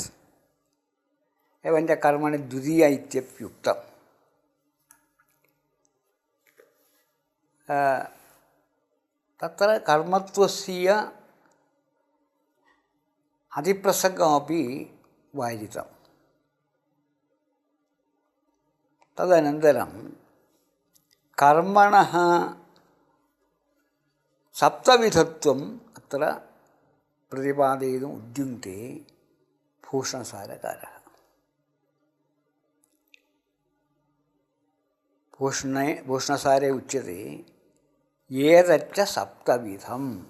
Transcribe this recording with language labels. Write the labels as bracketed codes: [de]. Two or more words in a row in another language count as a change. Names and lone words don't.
[sa] एवञ्च कर्मणि द्वितीया इत्यप्युक्तम्। तत्र कर्मत्वस्य अतिप्रसङ्गमपि वादितम्। തദനന്തരം കർമ്മണഃ സപ്തവിധത്വം അത്ര പ്രതിപാദയിതും ഉദ്യുക്തേ ഭൂഷണസാരകാരः. ഭൂഷണസാരേ ഉച്യത്തെ ഏതച്ച സപ്തവിധം.